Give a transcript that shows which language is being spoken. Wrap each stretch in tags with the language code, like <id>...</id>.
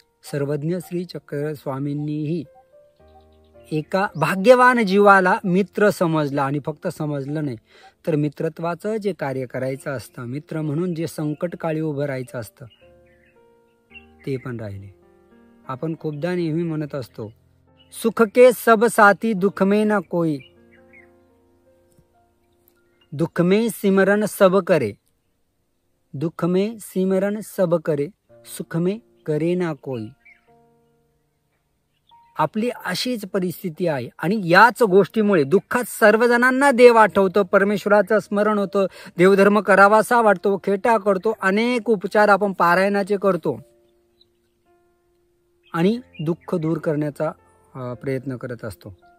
<mr>सर्वज्ञ श्री चक्र स्वामींनीही एका भाग्यवान जीवाला मित्र समजला. आणि फक्त समजलं नाही तर मित्रत्वाचं जे कार्य करायचं असतं, मित्र म्हणून जे संकटकाळी उभं राहायचं असतं ते पण राहिले. आपण खूपदा नेहमी म्हणत असतो,</mr> <hi>सुख के सब साथी दुख में ना कोई, दुख में सिमरन सब करे, दुख में सिमरन सब करे, सुख में करे ना कोई.</hi> <mr>आपली अशीच परिस्थिती आहे. आणि याच गोष्टीमुळे दुःखात सर्वजणांना देव आठवतो, परमेश्वराचं स्मरण होतं, देवधर्म करावासा वाटतो, खेटा करतो, अनेक उपचार आपण पारायणाचे करतो आणि दुःख दूर करण्याचा प्रयत्न करत असतो.</mr>